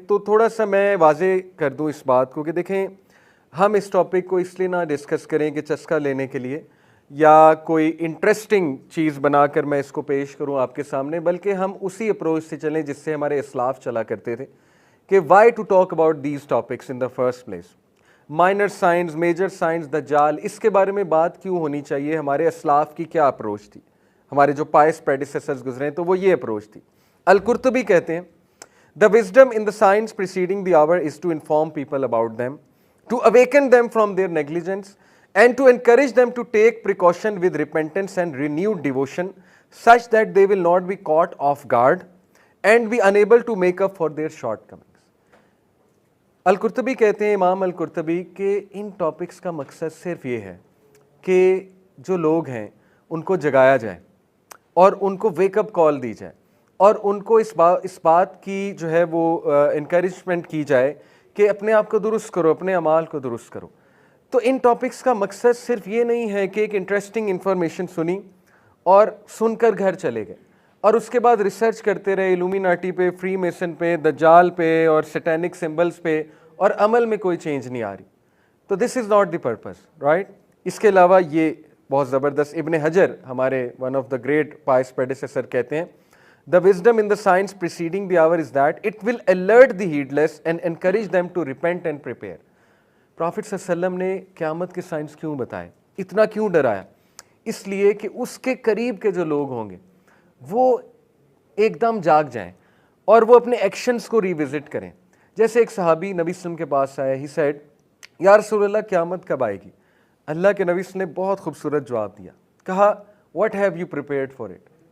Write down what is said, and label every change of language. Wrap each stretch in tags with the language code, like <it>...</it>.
<ur>تو تھوڑا سا میں واضح کر دوں اس بات کو کہ دیکھیں, ہم اس ٹاپک کو اس لیے نہ ڈسکس کریں کہ چسکا لینے کے لیے یا کوئی انٹرسٹنگ چیز بنا کر میں اس کو پیش کروں آپ کے سامنے, بلکہ ہم اسی اپروچ سے چلیں جس سے ہمارے اسلاف چلا کرتے تھے کہ</ur> <en>Why to talk about these topics in the first place.</en> <ur>Minor signs, major science, دجال, اس کے بارے میں بات کیوں ہونی چاہیے؟ ہمارے اسلاف کی کیا اپروچ تھی, ہمارے جو پائس پریڈیسیسرز گزرے ہیں تو وہ یہ اپروچ تھی. القرطبی کہتے ہیں</ur> <en>The wisdom in the science preceding the hour is to inform people about them, to awaken them from their negligence, and to encourage them to take precaution with repentance and renewed devotion, such that they will not be caught off guard and be unable to make up for their shortcomings.</en> <ur>القرطبی کہتے ہیں, امام القرطبی, کہ ان topics کا مقصد صرف یہ ہے کہ جو لوگ ہیں ان کو جگایا جائے اور ان کو ویک اپ کال دی جائے اور ان کو اس بات کی جو ہے وہ انکریجمنٹ کی جائے کہ اپنے آپ کو درست کرو, اپنے اعمال کو درست کرو. تو ان ٹاپکس کا مقصد صرف یہ نہیں ہے کہ ایک انٹرسٹنگ انفارمیشن سنی اور سن کر گھر چلے گئے اور اس کے بعد ریسرچ کرتے رہے الومیناٹی پہ, فری میسن پہ, دجال پہ اور سیٹینک سمبلز پہ, اور عمل میں کوئی چینج نہیں آ رہی.</ur> <en>تو this is not the purpose, right.</en> <ur>اس کے علاوہ یہ بہت زبردست</ur> <en>Ibn Hajar, ہمارے one of the great pious predecessor,</en> <ur>کہتے ہیں</ur> <en>The wisdom in the science preceding the hour is that it will alert the heedless and encourage them to repent and prepare.</en> <ur>Prophet صلی اللہ علیہ وسلم نے قیامت کے سائنس کیوں بتائے, اتنا کیوں ڈرایا؟ اس لیے کہ اس کے قریب کے جو لوگ ہوں گے وہ ایک دم جاگ جائیں اور وہ اپنے ایکشنز کو ریوزٹ کریں. جیسے ایک صحابی نبی صلی اللہ علیہ وسلم کے پاس آیا,</ur> <en>he said</en> <ur>یا رسول اللہ قیامت کب آئے گی؟ اللہ کے نبی صلی اللہ علیہ وسلم نے بہت خوبصورت جواب دیا, کہا</ur> <en>what have you prepared for it.</en>